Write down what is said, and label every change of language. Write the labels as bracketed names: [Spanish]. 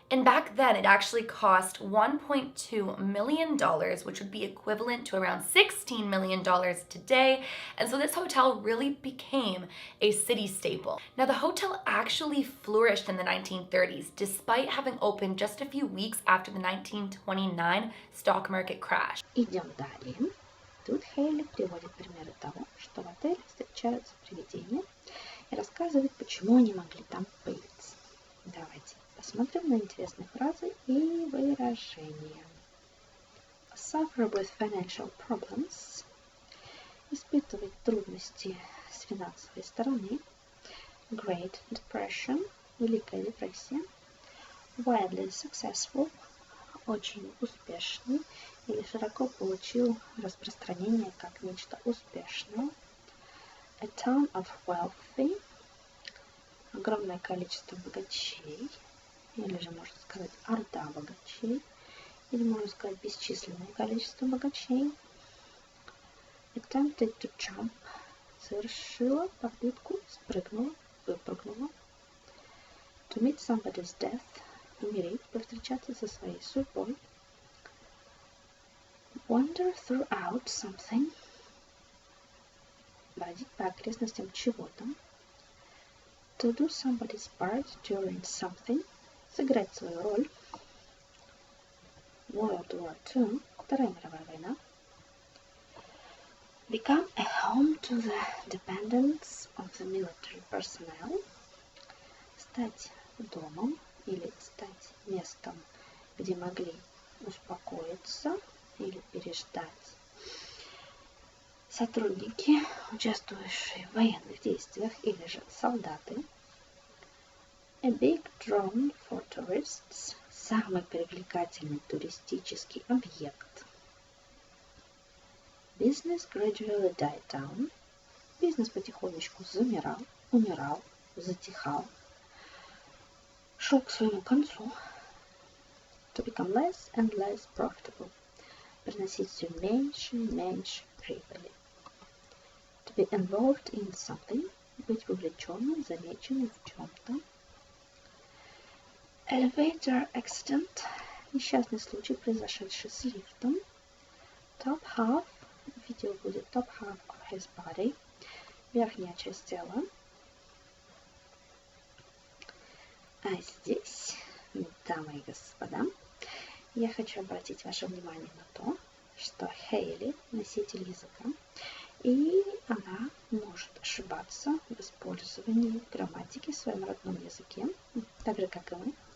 [English] And back then, it actually cost $1.2 million, which would be equivalent to around $16 million today. And so this hotel really became a city staple. Now, the hotel actually flourished in the 1930s, despite having opened just a few weeks after the 1929 stock market crash. [Russian] Идем далее. Тут Хейли приводит примеры того, что в отеле встречаются привидения и рассказывает, почему они могли там появиться. Давайте посмотрим на интересные фразы и выражения. [English] Suffer with financial problems. [Russian] Испытывать трудности с финансовой стороны. [English] Great Depression. [Russian] Великая депрессия. [English] Widely successful. [Russian] Очень успешный или широко получил распространение как нечто успешное. [English] A ton of wealthy. [Russian] Огромное количество богачей. Или же можно сказать орда богачей. Или можно сказать бесчисленное количество богачей. [English] Attempted to jump. [Russian] Совершила попытку, спрыгнула, выпрыгнула. [English] To meet somebody's death. [Russian] Умереть, повстречаться со своей судьбой. [English] Wander throughout something. [Russian] Бродить по окрестностям чего-то. [English] To do somebody's part during something. [Russian] Сыграть свою роль. [English] World War II. [Russian] Вторая мировая война. [English] Become a home to the dependents of the military personnel. [Russian] Стать домом или стать местом, где могли успокоиться или переждать сотрудники, участвующие в военных действиях, или же солдаты. [English] A big draw for tourists. [Russian] Самый привлекательный туристический объект. [English] Business gradually died down. [Russian] Бизнес потихонечку замирал, умирал, затихал. Шел к своему концу. [English] To become less and less profitable. [Russian] Приносить все меньше и меньше прибыли. [English] To be involved in something. [Russian] Быть вовлеченным, замеченным в чем-то. [English] Elevator accident. [Russian] Несчастный случай, произошедший с лифтом. [English] Top half. [Russian] В видео будет [English] top half of his body. [Russian] Верхняя часть тела. А здесь, дамы и господа, я хочу обратить ваше внимание на то, что Хейли – носитель языка, и она может ошибаться в использовании грамматики в своем родном языке, так же, как и мы.